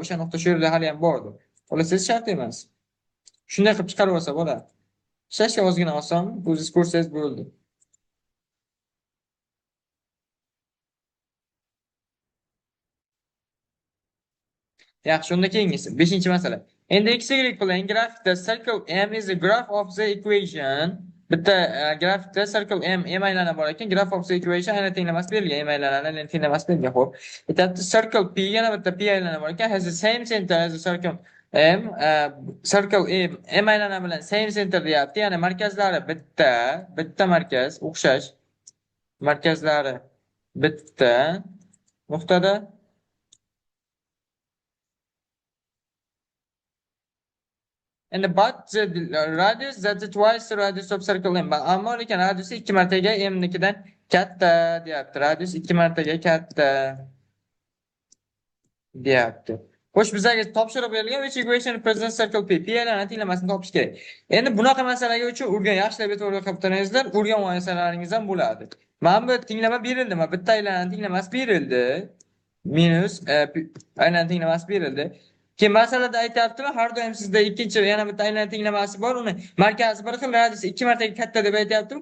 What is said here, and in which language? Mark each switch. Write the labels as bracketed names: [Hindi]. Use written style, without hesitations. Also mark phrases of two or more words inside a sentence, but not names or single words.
[Uzbek] O'sha nuqta shu yerda hali ham bordir. Xohlasangiz shart emas. Shunday qilib chiqarib olsa bo'ladi. Ishlashga ozgina oson. O'zingiz ko'rsangiz bo'ldi. Yaxshi, unda keyingisi 5-masala. Endi x y bilan grafikda [English] circle M is the graph of the equation. [Uzbek] Bitta grafikda circle M aylana bor ekan, [English] graph of the equation [Uzbek] aylana tenglamas berilgan, M aylanani aylana tenglamas berilgan. Xo'p, bitta circle P, yana bitta P aylana bor ekan, [English] has the same center as the circle M. [Uzbek] Circle M aylana bilan [English] same center [Uzbek] deyapti, ya'ni markazlari bitta markaz, o'xshash. Markazlari bitta nuqtada. [English] And but the radius that's twice the radius of circle M. [Uzbek] Ammo lekin radiusi 2 martaga M nikidan katta deyapti. Radius 2 martaga katta deyapti. Xo'sh, bizlarga topshiriq berilgan [English] which equation represents circle P. [Uzbek] P aylanani tenglamasini topish kerak. Endi bunaqa masalaga uchun yaxshilab e'tibor qilib turingizlar, o'rgan olisalaringiz ham bo'ladi. Mana bu tenglama berildi. Mana bitta aylanani tenglamasi berildi. Minus aylanani tenglamasi berildi. Keyin masalada aytayaptimi, har doim sizda ikkinchi yana bitta aylanani tenglamasi bor, uni markazi bir xil, radiusi 2 martaga katta deb aytayaptimi?